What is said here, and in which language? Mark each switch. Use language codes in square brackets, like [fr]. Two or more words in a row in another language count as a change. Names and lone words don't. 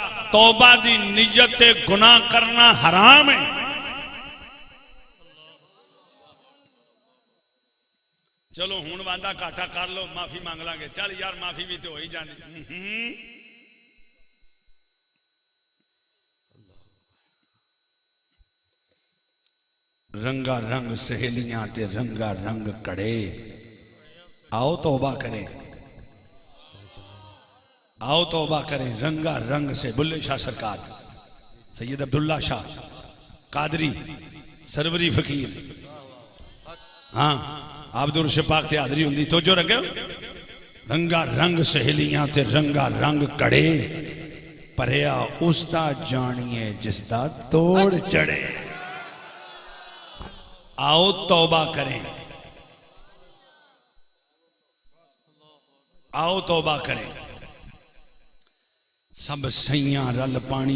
[pa] توبہ دی نیت گناہ کرنا حرام ہے. چلو ہون وعدہ کاٹا کر لو معافی مانگ لیں گے. چل یار معافی بھی تو ہو ہی جانی. رنگا رنگ سہیلیاں تے رنگا رنگ کڑے. آؤ توبہ کریں, آؤ توبہ کریں. رنگا رنگ سے بلے شاہ سرکار, سید عبداللہ شاہ قادری سروری فقیر, ہاں عبد الرشید پاک تے حاضری ہوندی تو جو رنگے رنگا رنگ سہیلیاں تے رنگا رنگ کڑے. پریا اس دا جانیے جس دا توڑ چڑھے. آؤ توبہ کریں, آؤ توبہ کریں. سب سیاں رل پانی.